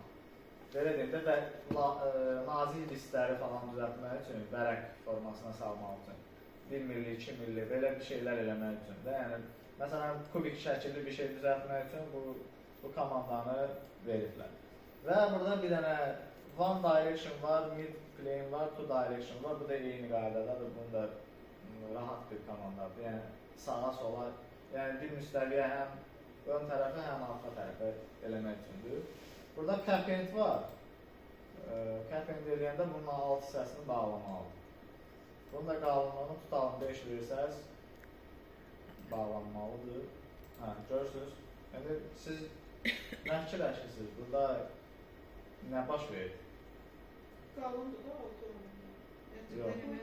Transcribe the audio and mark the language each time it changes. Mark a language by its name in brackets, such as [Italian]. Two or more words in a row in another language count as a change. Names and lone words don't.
[Azerbaijani] Belə deyim də, nazik listləri falan düzəltmək üçün, vərəq formasına salmaq üçün, 1 milli, 2 milli, belə bir şeylər eləmək üçün də, yəni, məsələn, kubik şəkilli bir şey düzəltmək üçün bu komandanı veriblər. Və burada bir dənə [English] one direction [Azerbaijani] var, [English] mid plane [Azerbaijani] var, [English] two direction [Azerbaijani] var, bu da eyni qaydadadır, bunu da rahat bir komandadır, yəni sağa sola, yəni bir müstəviyə həm ön tərəfə, həm arxa tərəfə eləmək üçündür. Burada cap-end var. Cap-end eləyəndə bunun alt hissəsini bağlamalıdır. Bunun da qalınlığını tutalım 5 verirsəz, bağlanmalıdır. Görürsünüz. Yəni, siz nə fikirləşirsiniz? Burada nə baş verir? Qalındır da altı olmalı.